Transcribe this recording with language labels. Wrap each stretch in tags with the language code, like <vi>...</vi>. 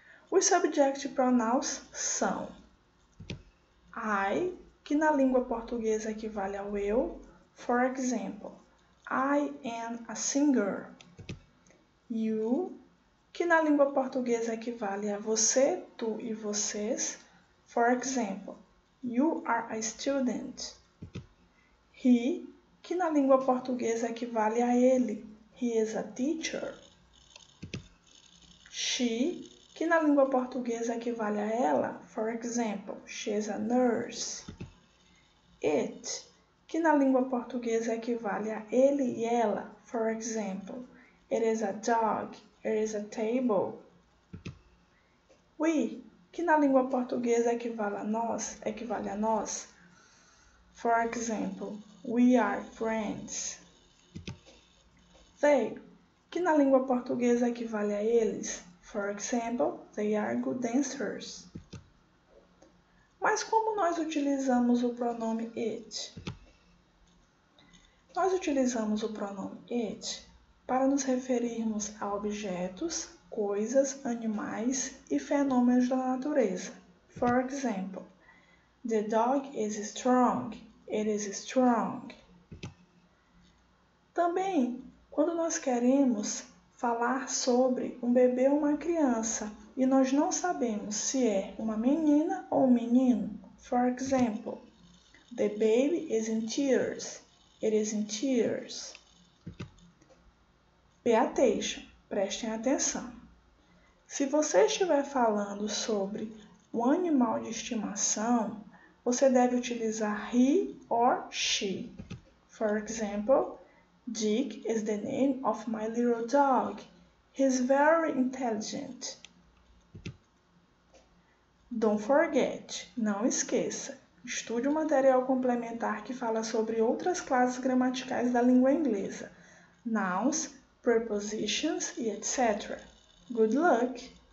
<pt>Os subject pronouns são I, que na língua portuguesa equivale ao eu,</pt> <en>for example, I am a singer.</en> <pt>You, que na língua portuguesa equivale a você, tu e vocês.</pt> <en>For example, you are a student.</en> <pt>He, que na língua portuguesa equivale a ele.</pt> <en>He is a teacher.</en> <pt>She, que na língua portuguesa equivale a ela.</pt> <en>For example, she is a nurse.</en> <pt>It, que na língua portuguesa equivale a ele e ela.</pt> <en>For example, it is a dog, it is a table.</en> <pt>We, que na língua portuguesa equivale a nós.</pt> <en>For example, we are friends.</en> <pt>They, que na língua portuguesa equivale a eles.</pt> <en>For example, they are good dancers.</en> <pt>Mas como nós utilizamos o pronome it? Nós utilizamos o pronome it para nos referirmos a objetos, coisas, animais e fenômenos da natureza.</pt> <en>For example, the dog is strong. It is strong.</en> <pt>Também, quando nós queremos falar sobre um bebê ou uma criança e nós não sabemos se é uma menina ou um menino.</pt> <en>For example, the baby is in tears. It is in tears. Pay attention.</en> <pt>Prestem atenção. Se você estiver falando sobre um animal de estimação, você deve utilizar</pt> <en>he or she. For example, Dick is the name of my little dog. He's very intelligent. Don't forget,</en> <pt>não esqueça, estude o material complementar que fala sobre outras classes gramaticais da língua inglesa, nouns, prepositions e etc.</pt> <en>Good luck!</en>